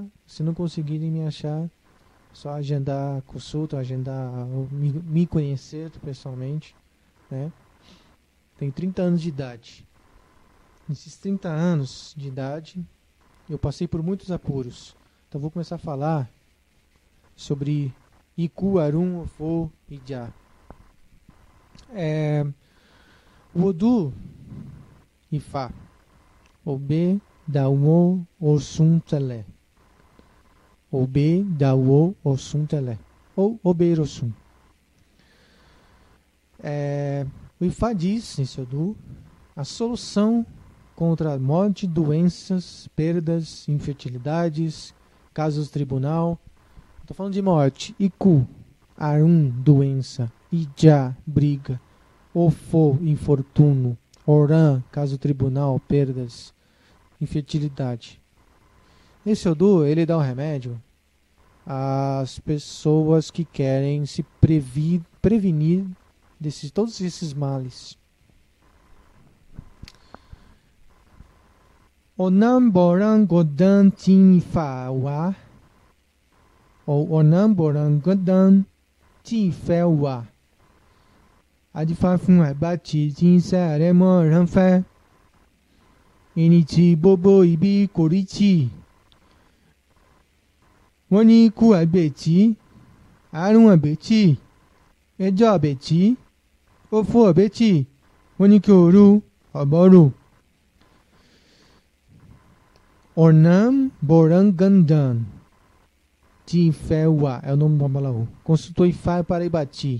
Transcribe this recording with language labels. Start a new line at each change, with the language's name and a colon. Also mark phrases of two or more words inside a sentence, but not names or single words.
Portuguese: Se não conseguirem me achar, só agendar consulta, me conhecer pessoalmente, né? Tenho 30 anos de idade. Nesses 30 anos de idade, eu passei por muitos apuros. Então vou começar a falar sobre
Yoruba: Iku, Arum,
Portuguese: Ofo e Já. Odu, Ifá, Obe, Dawo, Osun, Telé. Obe, Dawo, Osun, Telé. Ou Obeirossun. O Ifá diz, nesse Odu, a solução contra a morte, doenças, perdas, infertilidades, casos tribunal. Estou falando de morte.
Yoruba: Iku, Arum,
Portuguese: doença. Ija, briga. Ofo, infortúnio. Oran, caso tribunal, perdas, infertilidade. Esse Odu, ele dá um remédio às pessoas que querem se prevenir todos esses males.
Yoruba: Onamborangodan Tinfawa, ou Onamborangodan Tinfewa. Adifafun abati tinsa remo ranfé. Inichi bobo ibi korichi. Wọ́n ní ikú àgbètí Arun abeti, ejo abeti, ofo abeti, onikyoru, aboru. Ornam Borangandan.
Portuguese: Tifewa é o nome do Babalaú. Consultou Ifá para Ibati.